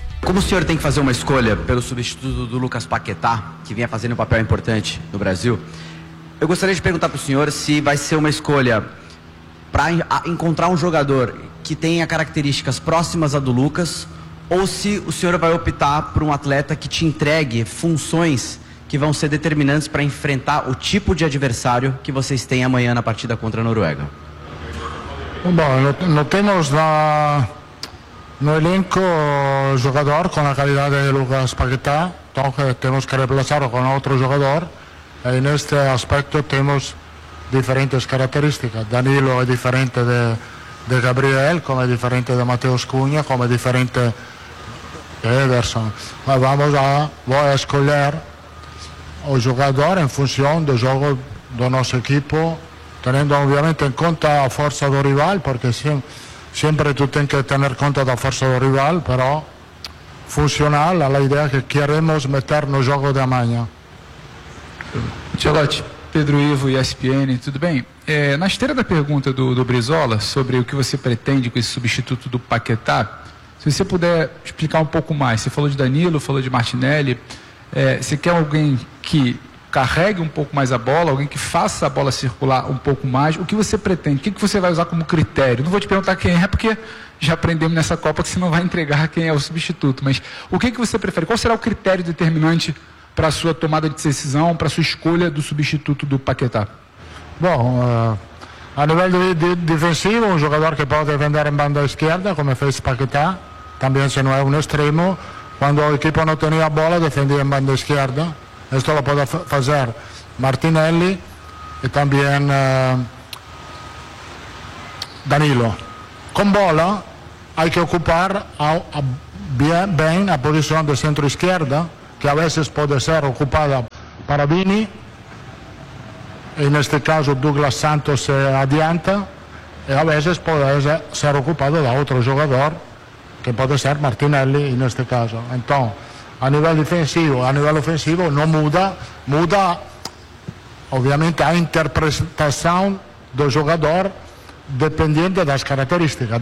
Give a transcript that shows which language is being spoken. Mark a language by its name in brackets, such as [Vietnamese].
[Portuguese] Como o senhor tem que fazer uma escolha pelo substituto do Lucas Paquetá, que vinha fazendo um papel importante no Brasil, eu gostaria de perguntar para o senhor se vai ser uma escolha para encontrar um jogador que tenha características próximas à do Lucas, ou se o senhor vai optar por um atleta que te entregue funções que vão ser determinantes para enfrentar o tipo de adversário que vocês têm amanhã na partida contra a Noruega. Bom, não temos na... No elenco, [Spanish] jugador con la calidad de Lucas Paquetá, entonces tenemos que reemplazarlo con otro jugador. En este aspecto tenemos diferentes características. Danilo es diferente de Gabriel, como es diferente de Mateus Cunha, como es diferente de Ederson. Vamos a, voy a escoger el jugador en función del juego de nuestro equipo, teniendo obviamente en cuenta la fuerza del rival, porque si... [Portuguese] Sempre tu tem que ter conta da força do rival, [Italian] però funcional alla idea che [Portuguese] queremos meter no jogo de amanhã. Ancelotti, Pedro Ivo e ESPN, tudo bem? É, na esteira da pergunta do Brizola sobre o que você pretende com esse substituto do Paquetá, se você puder explicar um pouco mais, você falou de Danilo, falou de Martinelli, você quer alguém que carregue um pouco mais a bola, alguém que faça a bola circular um pouco mais? O que você pretende? O que você vai usar como critério? Não vou te perguntar quem é, porque já aprendemos nessa Copa que você não vai entregar quem é o substituto, mas o que você prefere? Qual será o critério determinante para a sua tomada de decisão, para a sua escolha do substituto do Paquetá? Bom, a nível de defensivo, um jogador que pode defender em banda esquerda, como fez o Paquetá, também se não é um extremo, quando a equipe não tinha a bola, defendia em banda esquerda. [Spanish] Esto lo puede hacer Martinelli y también Danilo. Con bola hay que ocupar bien la posición de centro izquierda, [Portuguese] que a vezes pode ser ocupada para Vini, e neste caso Douglas Santos se adianta, e a vezes pode ser ocupado da outro jogador, que pode ser Martinelli neste caso. Então, a nível defensivo, a nível ofensivo, não muda, muda obviamente a interpretação do jogador dependendo das características.